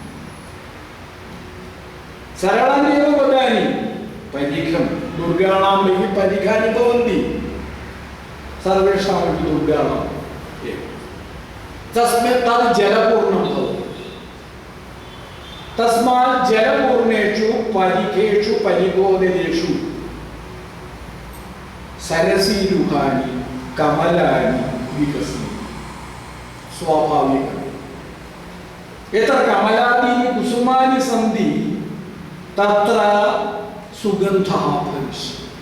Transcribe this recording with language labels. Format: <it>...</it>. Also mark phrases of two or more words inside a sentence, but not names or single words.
<sa>सरलानि एव पदानि। परिघं, दुर्गाणां बहिः परिघानि भवन्ति, सर्वेषामपि दुर्गाणाम् एव। तस्मात् तद् जलपूर्णं भवति। तस्मात् जलपूर्णेषु പരിഖേഷു പരിഗോദരേഷു സരസീരുഹാനി കമലാനി വികസനം. സ്വാഭാവികം. എത്ര കമലാദീനി കുസുമാനി സന്തി തത്ര സുഗന്ധഃ ഭവിഷ്യതി.</sa>